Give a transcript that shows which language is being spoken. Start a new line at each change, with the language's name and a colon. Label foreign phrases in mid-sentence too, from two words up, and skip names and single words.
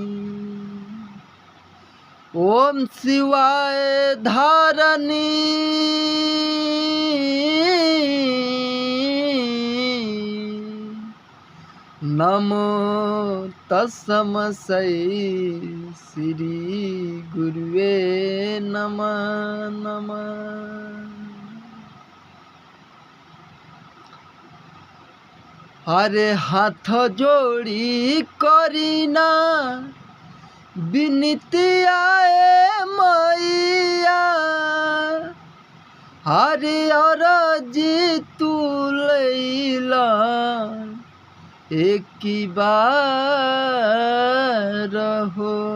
Sanskrit: ओम शिवाय धारणी। नमो तस्मै श्री गुरुवे नमः नमः।
Bhojpuri: अरे हाथ जोड़ी करीना विनती आए मैया। हरे अरजी तू लैला एक बार हो।